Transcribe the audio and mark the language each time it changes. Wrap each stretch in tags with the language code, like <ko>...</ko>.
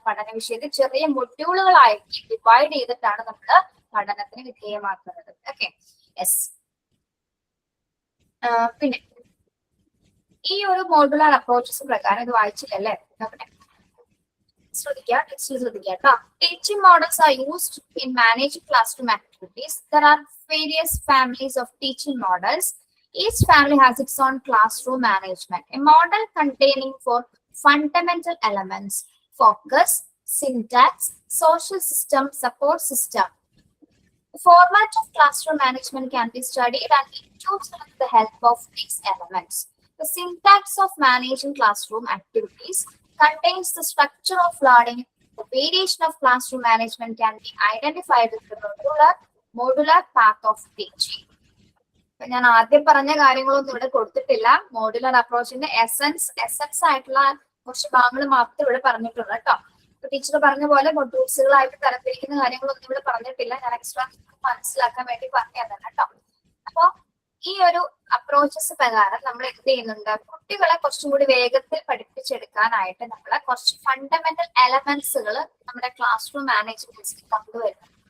<ml>പഠന വിഷയത്തിൽ ചെറിയ മൊഡ്യൂളുകളായിട്ട് ഡിവൈഡ് ചെയ്തിട്ടാണ് നമ്മൾ പഠനത്തിന് വിധേയമാക്കുന്നത്. ഓക്കെ. യെസ്. പിന്നെ ഈ ഒരു മോഡുലാർ അപ്രോച്ചസ് പ്രകാരം ഇത് വായിച്ചില്ലല്ലേ? നോക്കട്ടെ, ശ്രദ്ധിക്കുക. ടെക്സ്റ്റിൽ ശ്രദ്ധിക്കുക കേട്ടോ.</ml> <en>Teaching models are used in managing classroom activities. There are various families of teaching models. Each family has its own classroom management. A model containing 4 fundamental elements: focus, syntax, social system, support system. The format of classroom management can be studied and improved with the help of these elements. The syntax of managing classroom activities contains the structure of learning. The variation of classroom management can be identified with the modular path of teaching.</en> <ml>ഞാൻ ആദ്യം പറഞ്ഞ കാര്യങ്ങളൊന്നും ഇവിടെ കൊടുത്തിട്ടില്ല. Modular അപ്രോച്ചിന്റെ essence ആയിട്ടുള്ള കുറച്ച് ഭാഗങ്ങൾ മാത്രം ഇവിടെ പറഞ്ഞിട്ടുള്ളൂ കേട്ടോ. ടീച്ചർ പറഞ്ഞ പോലെ മൊഡ്യൂൾസുകളായിട്ട് തരംതിരിക്കുന്ന കാര്യങ്ങളൊന്നും ഇവിടെ പറഞ്ഞിട്ടില്ല. ഞാൻ എക്സ്ട്രാ മനസ്സിലാക്കാൻ വേണ്ടി പറഞ്ഞു തന്നെ കേട്ടോ. അപ്പൊ ഈ ഒരു അപ്രോച്ചസ് പ്രകാരം നമ്മൾ എന്ത് ചെയ്യുന്നുണ്ട്, കുട്ടികളെ കുറച്ചും കൂടി വേഗത്തിൽ പഠിപ്പിച്ചെടുക്കാനായിട്ട് നമ്മൾ കുറച്ച് ഫണ്ടമെന്റൽ എലമെന്റ്സുകൾ നമ്മുടെ ക്ലാസ് റൂം മാനേജ്മെന്റ്സിൽ കൊണ്ടുവരുന്നത്.</ml>